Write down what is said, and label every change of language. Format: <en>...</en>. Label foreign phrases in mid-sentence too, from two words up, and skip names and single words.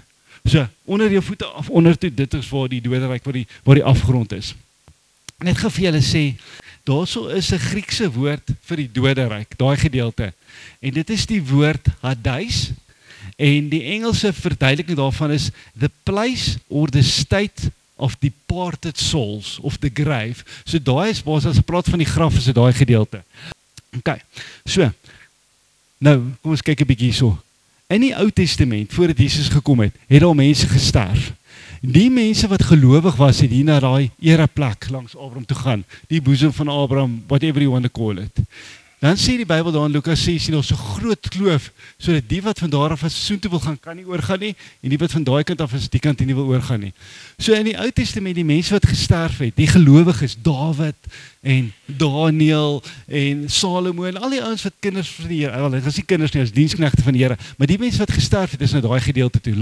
<af>So, onder jou voete af onder toe, dit is waar die doderyk, waar die afgrond is. Net gou vir julle sê, daarso is 'n Griekse woord vir die doderyk, daai gedeelte. En dit is die woord Hades, en die Engelse verduideliking daarvan is</af> <en>the place or the state of departed souls,</en> <af>of</af> <en>the grave.</en> <af>So daai is, as ons praat van die graf, is dit daai gedeelte. Okay, so, nou, kom ons kyk 'n bietjie hierso. In die Ou Testament, voordat Jesus gekom het daar mense gesterf. Die mense wat gelowig was, het hier na daai ereplek langs Abraham toe gaan, die boesem van Abraham,</af> <en>whatever you want to call it.</en> <af>Dan sê die Bybel daar in Lukas 16, daar's 'n groot kloof, sodat die wat van daar af as soontoe wil gaan, kan nie oorgaan nie, en die wat van daai kant af is, die kant nie wil oorgaan nie. So in die Ou Testament, die mense wat gesterf het, die gelowiges, Dawid en Daniël en Salomo en al die ouens wat kinders van die Here, wel, dit is nie kinders nie, as diensknegte van die Here, maar die mense wat gesterf het, is na daai gedeelte toe.</af>